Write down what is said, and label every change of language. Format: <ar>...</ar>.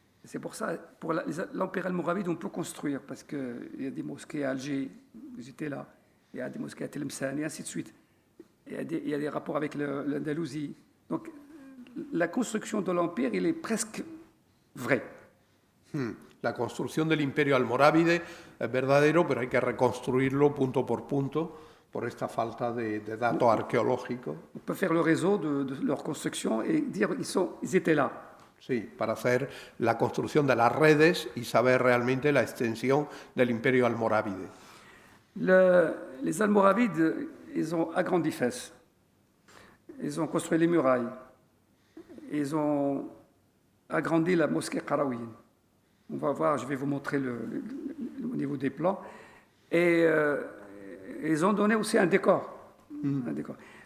<fr>C'est pour ça, pour l'Empire almoravide, on peut construire, parce qu'il y a des mosquées à Alger, j'étais là, il y a des mosquées à Tlemcen, et ainsi de suite. Il y a des rapports avec l'Andalousie. Donc, la construction de l'Empire, il est presque vrai.</fr> <es>La construcción del imperio almorávide es verdadero, pero hay que reconstruirlo punto por punto por esta falta de datos arqueológicos.</es> <fr>On peut faire le réseau de leur construction et dire ils étaient là.</fr> <es>Sí, para hacer la construcción de las redes y saber realmente la extensión del imperio almorávide.</es> <fr>Les Almoravides, ils ont agrandi Fès. Ils ont construit les murailles. Ils ont agrandi la mosquée Qarawiyyin. On va voir, je vais vous montrer au niveau des plans. Et ils ont donné aussi un décor. Un décor.</fr>